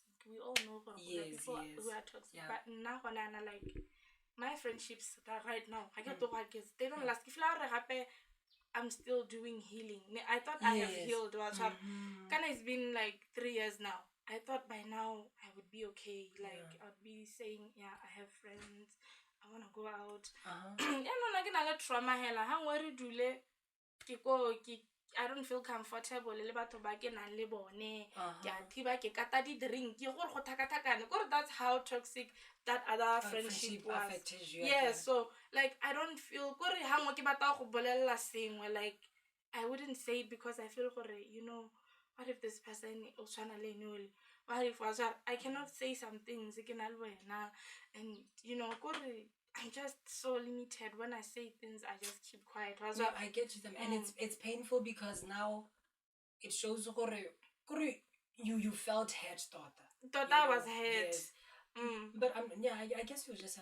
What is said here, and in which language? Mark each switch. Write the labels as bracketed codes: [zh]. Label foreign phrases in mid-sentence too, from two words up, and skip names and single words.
[en] We all know people who are toxic, but like my friendships right now, they don't last. If I'm still doing healing. I thought I have healed. It's been like 3 years now. I thought by now I would be okay. Like I would be saying, I have friends. I I want to go out. Uh-huh. Yeah, no, [tn] ke na le trauma hela. Ha ngwe re dule [en] I don't feel comfortable [tn] le batho ba ke nang le bone. Ke a thiba ke kata di drink ke gore go thakathakane. [en] Gore that's how toxic that other friendship was. Affected you. Yeah, so like I don't feel [tn] gore ha ngwe ke batla go bolella sengwe, [en] like I wouldn't say it because I feel gore, you know, what if this person [tn] o tshwana le nole? [en] What if I cannot say some things [tn] ke na le wena, [en] and you know gore I'm just so limited. When I say things, I just keep quiet. No, I get you them, and it's painful because now it shows you felt hurt, daughter. Thought I was hurt. Yes. But yeah, I guess you just have